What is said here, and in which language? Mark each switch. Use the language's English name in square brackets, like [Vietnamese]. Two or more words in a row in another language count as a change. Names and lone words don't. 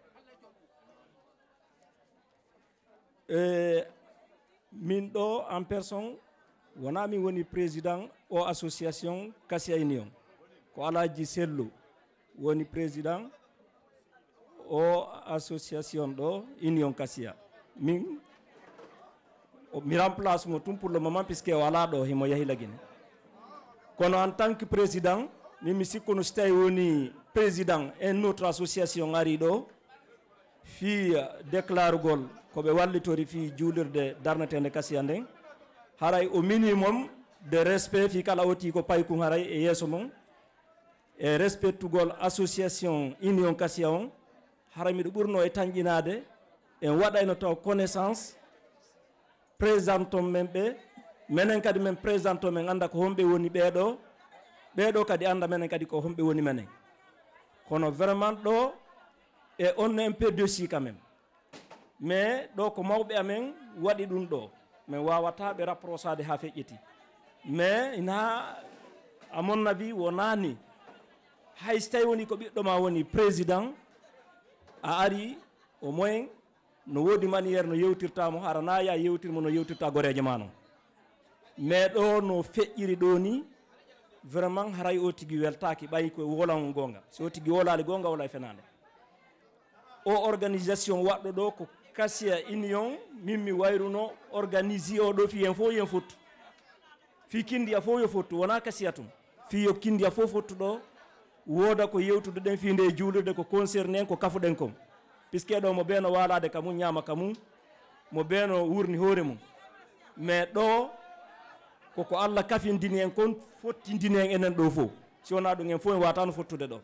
[Fula] min ɗo [French] en personne [Fula] wona min woni président o association Kassia union ko Alaji Sello woni président o association ɗo union Kassia min mi remplace mo tum [French] pour le moment [Fula] puisque wala ɗo himo yahi lagine kono [French] en tant que président [Fula] min mi sikkono so tawi woni président [French] en autre association [Fula] ari ɗo fi déclarugol koɓe wallitori fi juulirde darnetende Kassia nden haray [French] au minimum de respect [Fula] fi kala oti ko paykum haray e yeeso mum e respectugol association union Kassia on haray miɗo ɓurno e tanƴinade en waɗayno taw connaissance présenton men ɓe menen kadi men présenton men anda ko homɓe woni ɓeɗo kadi anda menen kadi ko homɓe woni menen kono vraiment ɗo e on [French] un peu dessus quand même mais [Fula] ɗo ko mawɓe amen waɗi ɗum ɗo min wawata ɓe rapprochade ha feƴƴiti mais ina [French] à mon avis [Fula] wonani hay so tawi woni ko ɓiɗɗo ma woni président a ari [French] au moins [Fula] no woodi maniére no yewtirtamo harana ya yewtirmo no yewtirta goreje ma noon mais ɗo no feƴƴiri ɗo ni vraiment haray o tigui weltaki ɓayi ko wolan gonga so tigui wolali gonga wala e fenade o organisation waɗɗo ɗo ko Kassia Union min mi wayruno organise o ɗo fi hen fof yen fottu fi Kindia fof yo fottu wona Kassia tum fi yo Kindia fof fottu ɗo woda ko yewtude ɗen fi nde juulirde ko concerné en ko kafuɗen kom puisque ɗo mo ɓeeno walade ka mum ñama ka mum mo ɓeeno wurni hoore mum mais ɗo koko Allah kafindini en kon fottindini en enen ɗo fof si wona ɗum en fof en watano fottude ɗo.